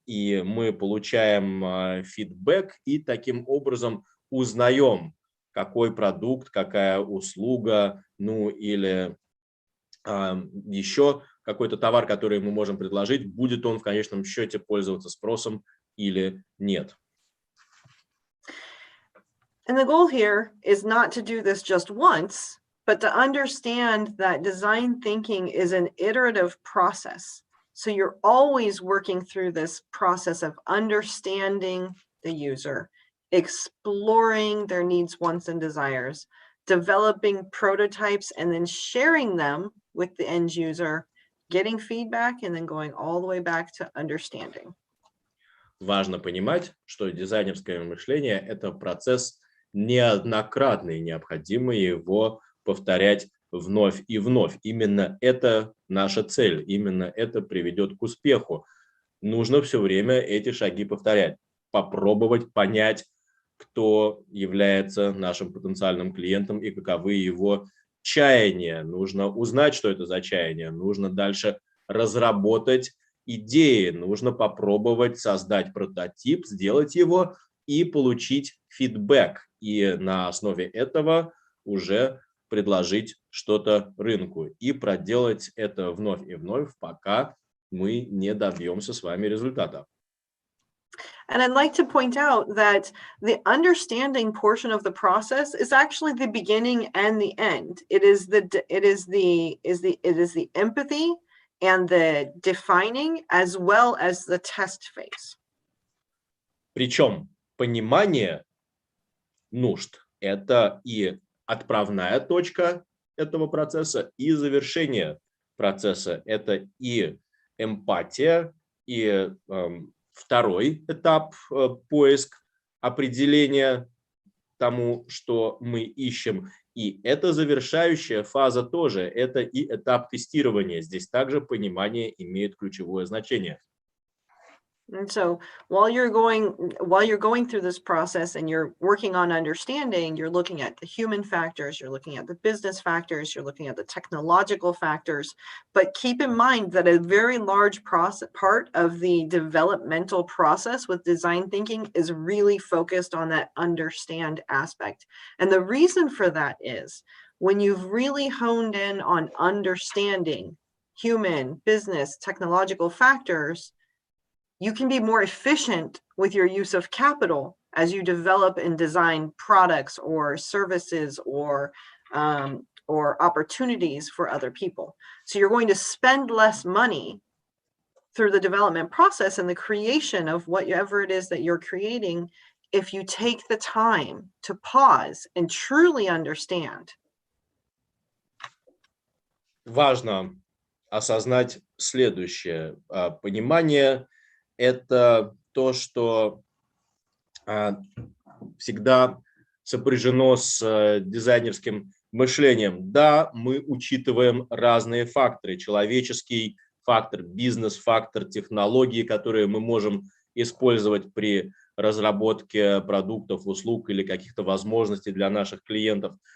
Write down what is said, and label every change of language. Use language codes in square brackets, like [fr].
[ru] И мы получаем фидбэк и таким образом узнаем, какой продукт, какая услуга, ну или еще какой-то товар, который мы можем предложить, будет он в конечном счете пользоваться спросом или нет. [en] And the goal here is not to do this just once, but to understand that design thinking is an iterative process. So you're always working through this process of understanding the user, exploring their needs, wants, and desires, developing prototypes, and then sharing them with the end user, getting feedback, and then going all the way back to understanding. [ru] Важно понимать, что дизайнерское мышление – это процесс неоднократный, необходимо его повторять вновь и вновь. Именно это наша цель, именно это приведет к успеху. Нужно все время эти шаги повторять, попробовать понять, кто является нашим потенциальным клиентом и каковы его чаяния. Нужно узнать, что это за чаяние, нужно дальше разработать идеи, нужно попробовать создать прототип, сделать его, и получить фидбэк, и на основе этого уже предложить что-то рынку и проделать это вновь и вновь, пока мы не добьемся с вами результата. [en] And I'd like to point out that the understanding portion of the process is actually the beginning and the end. It is the empathy and the defining as well as the test phase. [ru] Причем понимание нужд – это и отправная точка этого процесса, и завершение процесса. Это и эмпатия, и второй этап поиск определения тому, что мы ищем. И это завершающая фаза тоже. Это и этап тестирования. Здесь также понимание имеет ключевое значение. [en] And so while you're going through this process and you're working on understanding, you're looking at the human factors, you're looking at the business factors, you're looking at the technological factors, but keep in mind that a very large part of the developmental process with design thinking is really focused on that understand aspect. And the reason for that is when you've really honed in on understanding human, business, technological factors, you can be more efficient with your use of capital as you develop and design products or services or opportunities for other people. So you're going to spend less money through the development process and the creation of whatever it is that you're creating if you take the time to pause and truly understand. [ru] Важно осознать следующее. Понимание – это то, что всегда сопряжено с дизайнерским мышлением. Да, мы учитываем разные факторы. Человеческий фактор, бизнес-фактор, технологии, которые мы можем использовать при разработке продуктов, услуг или каких-то возможностей для наших клиентов.